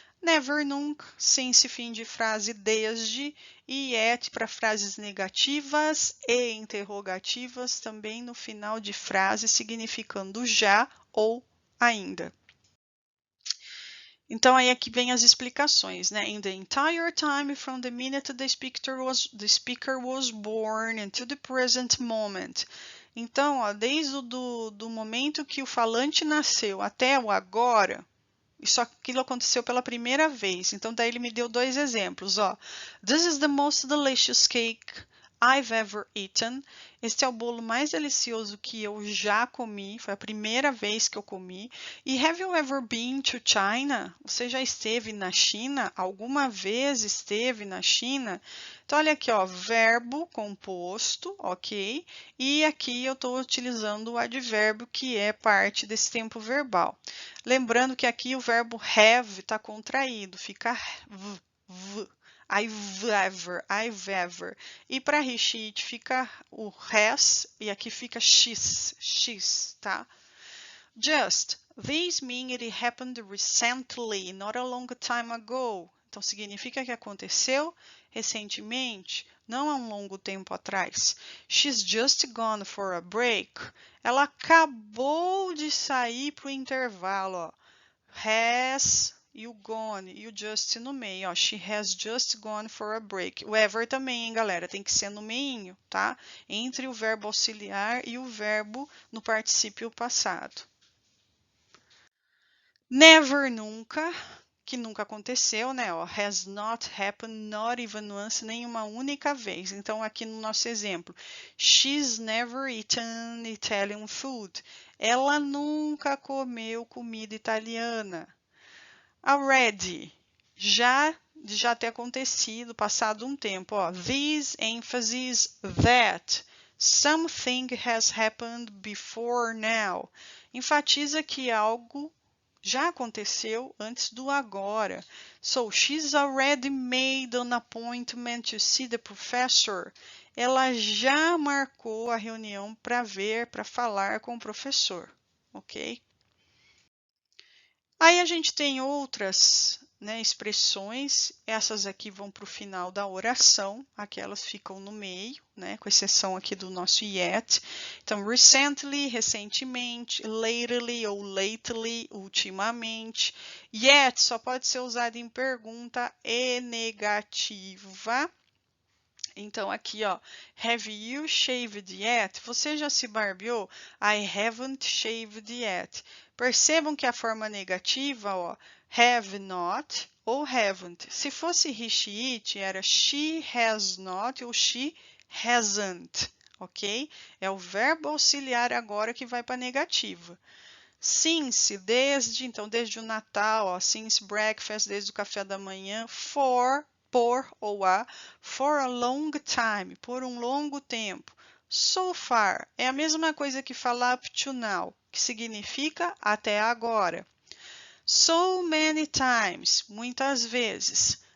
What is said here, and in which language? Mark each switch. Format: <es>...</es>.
<pt>Never, nunca, since, fim de frase, desde, e yet para frases negativas e interrogativas, também no final de frase, significando já ou ainda. Então, aí aqui vem as explicações, né?</pt> <en>In the entire time from the minute the speaker was born until the present moment.</en> <pt>Então, ó, desde do momento que o falante nasceu até o agora, aquilo aconteceu pela primeira vez. Então, daí ele me deu dois exemplos, ó.</pt> <en>This is the most delicious cake I've ever eaten.</en> <pt>Este é o bolo mais delicioso que eu já comi. Foi a primeira vez que eu comi. E</pt> <en>have you ever been to China?</en> <pt>Você já esteve na China? Alguma vez esteve na China? Então, olha aqui, ó, verbo composto, ok? E aqui eu estou utilizando o advérbio que é parte desse tempo verbal. Lembrando que aqui o verbo have está contraído, fica v. I've ever. E para he, she, it fica o has e aqui fica x, tá?</pt> <en>Just. This means it happened recently, not a long time ago.</en> <pt>Então, significa que aconteceu recentemente, não há um longo tempo atrás.</pt> <en>She's just gone for a break.</en> <pt>Ela acabou de sair para o intervalo, ó. Has e o gone e o just no meio, ó.</pt> <en>She has just gone for a break.</en> <pt>O ever também, hein, galera? Tem que ser no meinho, tá? Entre o verbo auxiliar e o verbo no particípio passado. Never, nunca, que nunca aconteceu, né? Ó,</pt> <en>has not happened, not even once,</en> <pt>nenhuma única vez. Então, aqui no nosso exemplo,</pt> <en>she's never eaten Italian food.</en> <pt>Ela nunca comeu comida italiana. Already, já ter acontecido, passado um tempo.</pt> <en>Ó, this emphasis that something has happened before now.</en> <pt>Enfatiza que algo já aconteceu antes do agora.</pt> <en>So, she's already made an appointment to see the professor.</en> <pt>Ela já marcou a reunião para falar com o professor, ok? Aí a gente tem outras, né, expressões, essas aqui vão para o final da oração, aquelas ficam no meio, né, com exceção aqui do nosso yet. Então, recently, recentemente, lately ou lately, ultimamente. Yet só pode ser usado em pergunta e negativa. Então, aqui, ó,</pt> <en>have you shaved yet?</en> <pt>Você já se barbeou?</pt> <en>I haven't shaved yet.</en> <pt>Percebam que a forma negativa, ó, have not ou haven't. Se fosse he, she, it, era she has not ou she hasn't, ok? É o verbo auxiliar agora que vai para negativa. Since, desde, então, desde o Natal, ó,</pt> <en>since breakfast,</en> <pt>desde o café da manhã, for, por ou a,</pt> <en>for a long time,</en> <pt>por um longo tempo. So far, é a mesma coisa que falar</pt> <en>up to now,</en> <pt>que significa até agora.</pt> <en>So many times,</en> <pt>muitas vezes.</pt>